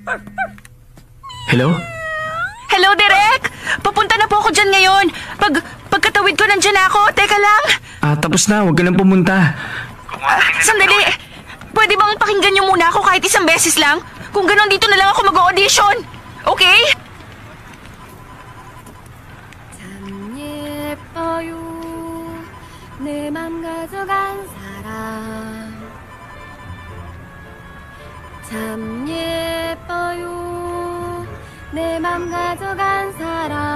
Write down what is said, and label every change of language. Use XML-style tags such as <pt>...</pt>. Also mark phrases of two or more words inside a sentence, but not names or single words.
<tl>Hello, Direk! Ipatawid ko, nandyan ako. Teka lang. Tapos na, huwag ka nang pumunta. Sandali. Pwede bang pakinggan niyo muna ako kahit isang beses lang? Kung ganon, dito na lang ako mag-audition. Okay?</tl> <ko>참 예뻐요 내 맘 가져간 사람 참 예뻐요 내 맘 가져간 사람</ko>